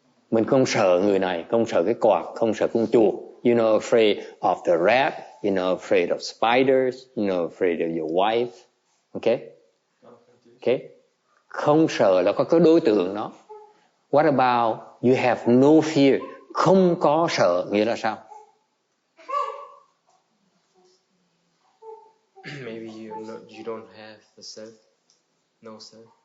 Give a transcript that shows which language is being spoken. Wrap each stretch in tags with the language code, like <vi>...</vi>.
<vi>Mình không sợ người này, không sợ cái quạt, không sợ con chuột.</vi> <en>You're not afraid of the rat. You're not afraid of spiders. You're not afraid of your wife. Okay? Okay?</en> <vi>Không sợ là có cái đối tượng đó.</vi> <en>What about you have no fear?</en> <vi>Không có sợ nghĩa là sao?</vi> <en>Maybe you don't have the self. No self.</en>